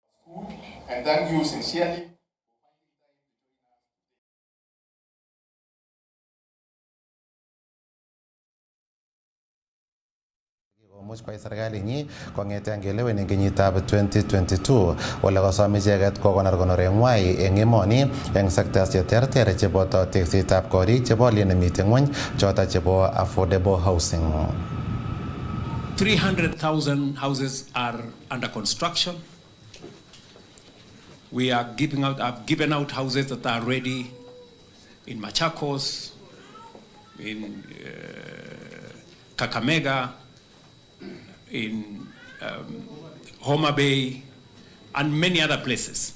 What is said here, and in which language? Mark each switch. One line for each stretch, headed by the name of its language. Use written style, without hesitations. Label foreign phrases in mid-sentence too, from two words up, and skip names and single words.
English: And thank you sincerely.
Kalenjin: Komuch koyai serkalinyi kong'ete ngelewen eng kenyitab 2022 ole kosom icheket kokonor konoreng'wai eng emoni eng sectors cheterter cheboto teksetab korik chebo olyet nemite ng'ony choto chebo
English: affordable housing. 300,000 houses are under construction. We are I've given out houses that are ready in Machakos, in Kakamega, in Homa Bay, and many other places.